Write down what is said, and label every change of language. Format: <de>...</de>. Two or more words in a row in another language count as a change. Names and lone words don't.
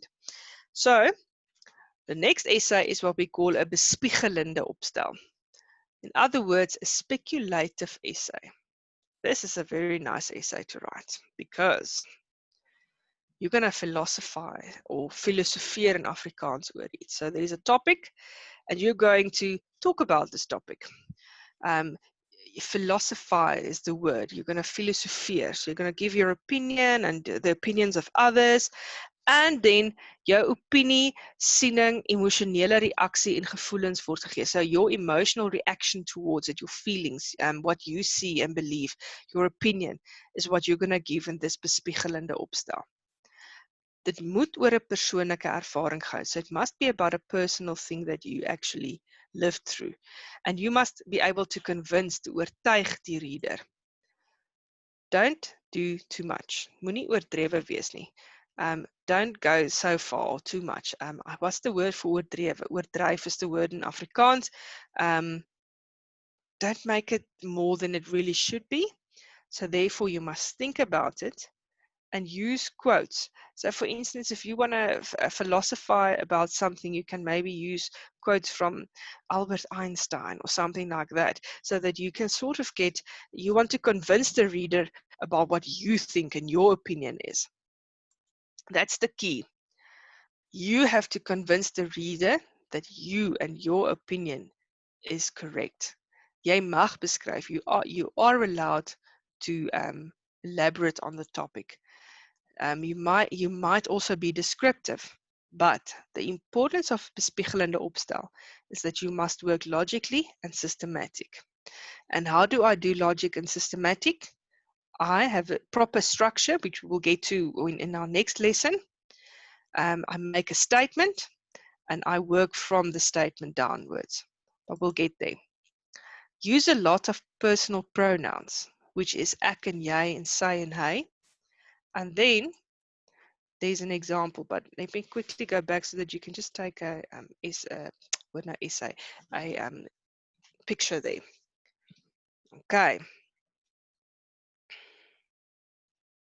<en>So the next essay is what we call a</en> <af>bespiegelende opstel.</af> <en>In other words, a speculative essay. This is a very nice essay to write because you're going to philosophize or filosofeer in Afrikaans</en> <af>oor iets.</af> <en>So there is a topic and you're going to talk about this topic. Philosophize is the word. You're going to filosofeer. So you're going to give your opinion and the opinions of others. And then</en> <af>jou opinie, siening, emosionele reaksie en gevoelens word gegee.</af> <en>So your emotional reaction towards it, your feelings, what you see and believe, your opinion is what you're going to give in this</en> <af>bespiegelende opstel. Dit moet oor 'n persoonlike ervaring gaan.</af> <en>So it must be about a personal thing that you actually lived through. And you must be able to convince, to</en> <af>oortuig die</af> <en>reader. Don't do too much.</en> <af>Moenie oordrewe wees nie.</af> <en>Don't go so far, too much. What's the word for oordrewe? Oordryf is the word in Afrikaans. Don't make it more than it really should be. So therefore you must think about it and use quotes. So for instance, if you want to philosophize about something, you can maybe use quotes from Albert Einstein or something like that, so that you can sort of you want to convince the reader about what you think and your opinion is. That's the key. You have to convince the reader that you and your opinion is correct.</en> <af>Jy mag beskryf.</af> <en>You are allowed to elaborate on the topic. You might also be descriptive, but the importance of</en> <af>bespiegelende opstel</af> <en>is that you must work logically and systematic. And how do I do logic and systematic? I have a proper structure, which we'll get to in our next lesson. I make a statement, and I work from the statement downwards, but we'll get there. Use a lot of personal pronouns, which is</en> <af>ek en jy en sy en hy,</af> <en>and then there's an example, but let me quickly go back so that you can just take a picture there. Okay.</en>